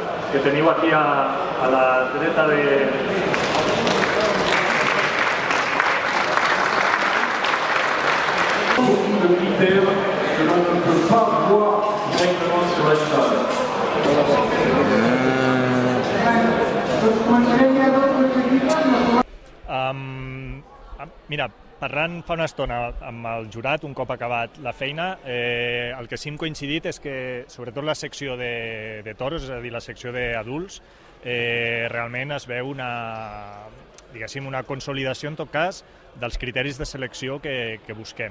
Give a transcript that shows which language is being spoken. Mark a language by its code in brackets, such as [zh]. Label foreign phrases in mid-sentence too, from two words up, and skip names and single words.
[ca] que teniu aquí a la dreta de... [fr] Beaucoup de critères que l'on ne peut pas voir directement sur la stade. [ca] Mira, parlant fa una estona amb el jurat, un cop acabat la feina, el que sí hem coincidit és que, sobretot la secció de toros, és a dir, la secció d'adults, realment es veu una consolidació, en tot cas, dels criteris de selecció que busquem.